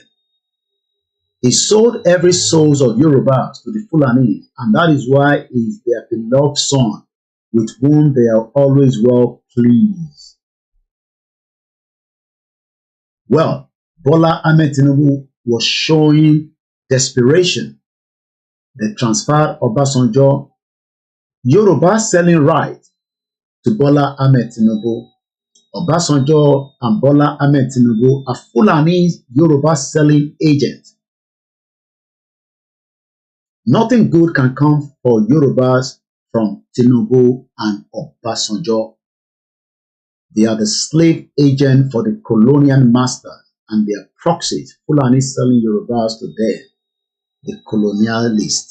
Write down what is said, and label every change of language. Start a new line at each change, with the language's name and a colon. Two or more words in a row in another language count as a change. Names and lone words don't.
English: He sold every soul of Yorubas to the Fulanis, and that is why he is their beloved son, with whom they are always well pleased. Well, Bola Ahmed Tinubu was showing desperation. They transferred Obasanjo, Yoruba selling right to Bola Ahmed Tinubu. Obasanjo and Bola Ahmed Tinubu are Fulani's Yoruba selling agents. Nothing good can come for Yorubas from Tinubu and Obasanjo. They are the slave agent for the colonial masters and their proxies, Fulani selling Yorubas to them, the colonialists.